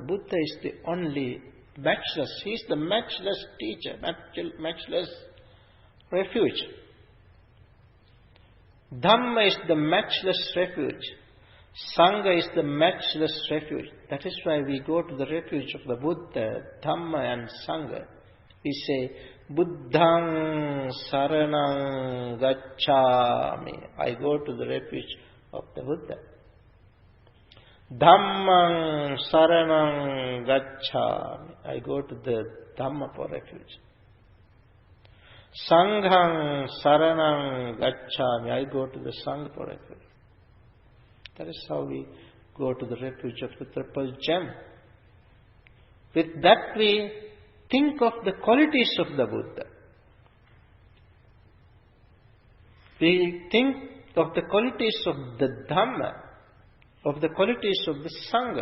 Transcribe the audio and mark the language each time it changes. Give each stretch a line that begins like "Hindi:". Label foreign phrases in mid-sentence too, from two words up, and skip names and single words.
English: Buddha is the only matchless. He is the matchless teacher, matchless refuge. Dhamma is the matchless refuge. Sangha is the matchless refuge. That is why we go to the refuge of the Buddha, Dhamma and Sangha. We say,
Pali: Buddhang saranang gacchami.
English: I go to the refuge of the Buddha.
Pali: Dhammang saranang gacchami.
English: I go to the Dhamma for refuge.
Pali: Sanghang saranang gacchami.
English: I go to the Sangha for refuge. That is how we go to the refuge of the triple gem. With that we think of the qualities of the Buddha. We think of the qualities of the Dhamma, of the qualities of the Sangha.